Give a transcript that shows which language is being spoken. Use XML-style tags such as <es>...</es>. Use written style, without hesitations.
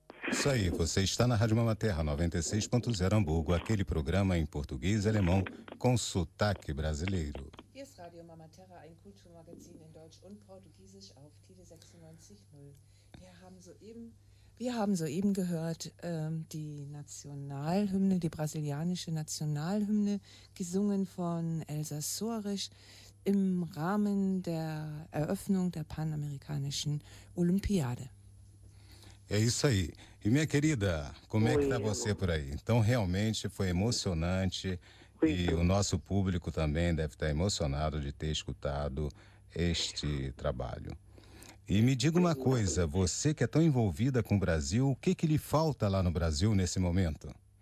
<pt>Isso aí, você está na Rádio Mamaterra 96.0 Hamburgo, aquele programa em português e alemão com sotaque brasileiro.</pt> <de>Hier ist Radio Mamaterra, ein Kulturmagazin in Deutsch und Portugiesisch auf Tide 96.0. Wir haben soeben gehört die Nationalhymne, die brasilianische Nationalhymne, gesungen von Elsa Sorisch im Rahmen der Eröffnung der Panamerikanischen Olympiade.</de> <pt>É isso aí. E minha querida, como é que tá você por aí? Então realmente foi emocionante. E o nosso público também deve estar emocionado de ter escutado este trabalho. E me diga uma coisa, você que é tão envolvida com o Brasil, o que que lhe falta lá no Brasil nesse momento?</pt>